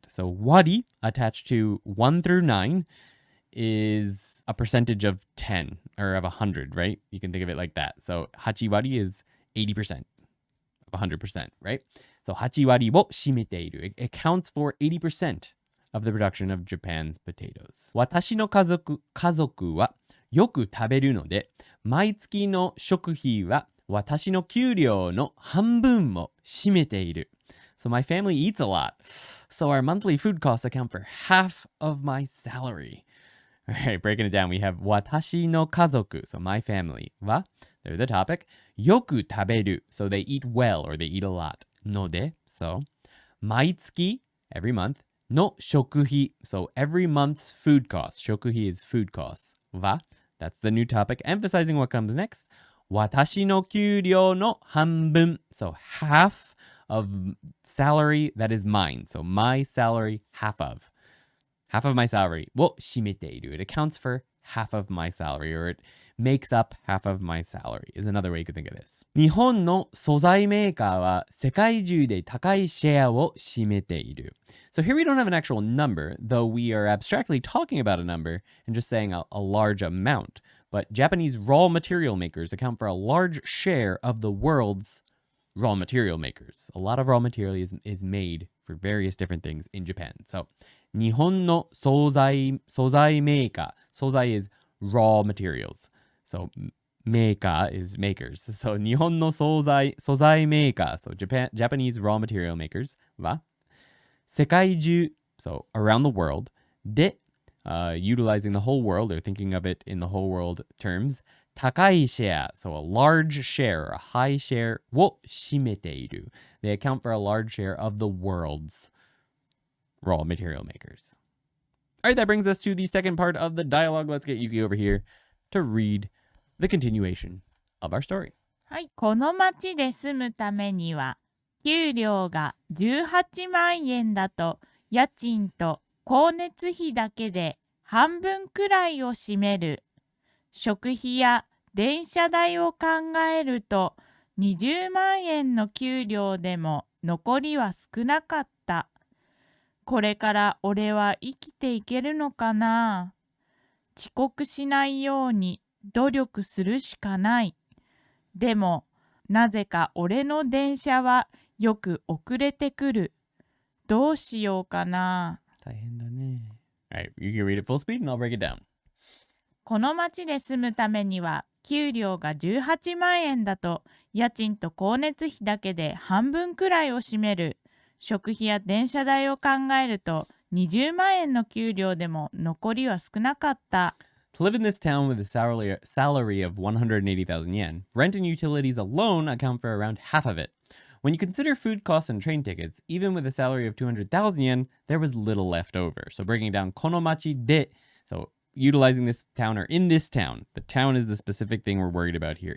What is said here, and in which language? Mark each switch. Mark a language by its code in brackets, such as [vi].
[en] So wari attached to 1 through 9 is a percentage of 10 or of 100, right? You can think of it like that. So 8 wari is 80% of 100%, right? So 8 [ja] wari wo shimeteiru. [en] It accounts for 80% of the production of Japan's potatoes. [ja] 私の家族はよく食べるので、毎月の食費は私の給料の半分も占めている。 [en] So my family eats a lot. So our monthly food costs account for half of my salary. All right, breaking it down, we have [ja] 私の家族, [en] so my family, は, they're the topic, [ja] よく食べる, [en] so they eat well or they eat a lot. ので, so 毎月, every month, [ja] の食費, [en] so every month's food costs. 食費 is food costs. は, that's the new topic, emphasizing what comes next. [ja] 私の給料の半分, [en] so half of salary that is mine. So my salary, half of my salary [ja] を占めている. [en] It accounts for half of my salary, or it makes up half of my salary is another way you could think of this. [ja] 日本の素材メーカーは世界中で高いシェアを占めている. [en] So here we don't have an actual number, though we are abstractly talking about a number and just saying a large amount. But Japanese raw material makers account for a large share of the world's raw material makers. A lot of raw material is made for various different things in Japan. [ja] So 日本の素材メーカー. [en] 素材 is raw materials. So meika is makers. [ja] So 日本の素材メーカー. [en] So Japanese raw material makers [ja] は世界中, [en] so around the world, で、utilizing the whole world or thinking of it in the whole world terms, [ja] 高いシェア, [en] so a large share, a high share [ja] を占めている. [en] They account for a large share of the world's raw material makers. All right, that brings us to the second part of the dialogue. Let's get Yuki over here to read the continuation of our story. [ja] はい、この町で住むためには給料が18万円だと家賃と光熱費だけで半分くらいを占める。食費や電車代を考えると20万円の給料でも残りは少なかった。これから俺は生きていけるのかな。遅刻しないように努力するしかない。でもなぜか俺の電車はよく遅れてくる。どうしようかな。大変だね。 [en] Alright, you can read it full speed and I'll break it down. [ja] この町で住むためには給料が18万円だと家賃と光熱費だけで半分くらいを占める。食費や電車代を考えると20万円の給料でも残りは少なかった。 [en] To live in this town with a salary of 180,000 yen, rent and utilities alone account for around half of it. When you consider food costs and train tickets, even with a salary of 200,000 yen, there was little left over. So breaking down [ja] konomachi de, [en] so utilizing this town or in this town, the town is the specific thing we're worried about here.